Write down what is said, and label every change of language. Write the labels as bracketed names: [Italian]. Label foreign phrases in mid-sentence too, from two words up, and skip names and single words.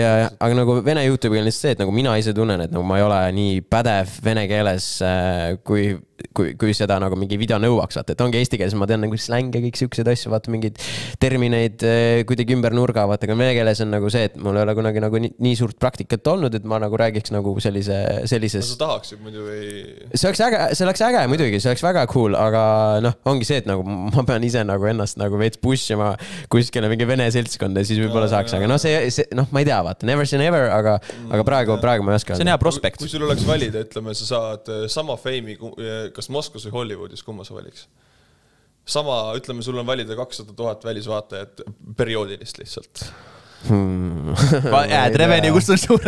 [Estonian] Ja, aga nagu vene YouTube'iga on lihtsalt see, et nagu mina ise tunnen, et nagu ma ei ole nii pädev vene keeles, kui seda nagu mingi video nõuaks, vaata, et ongi eesti keeles, ma tean nagu släng ja kõik siuksed asju, vaata mingid termineid kuidagi ümber nurga, vaata, aga vene keeles on nagu see, et mul ei ole kunagi nagu nii suurt praktikat olnud, et ma nagu räägiks nagu sellises. Sa tahaksid muidu või? See oleks äge muidugi, see oleks väga cool, aga ongi see, et nagu ma pean ise nagu ennast nagu veits pushima kuskile mingi vene seltskonda ja siis võib-olla saaks, aga ma ei tea, vaata, [English] never say never, [Estonian] aga praegu ma ei oska. See on hea prospekt. Kui sul oleks valida, ütleme, sa saad sama fame'i kas Moskvas või Hollywoodis, kumma sa valiks? Sama, ütleme, sul on valida 200 000 välisvaatajat perioodilist lihtsalt. Reveni, kus on suure?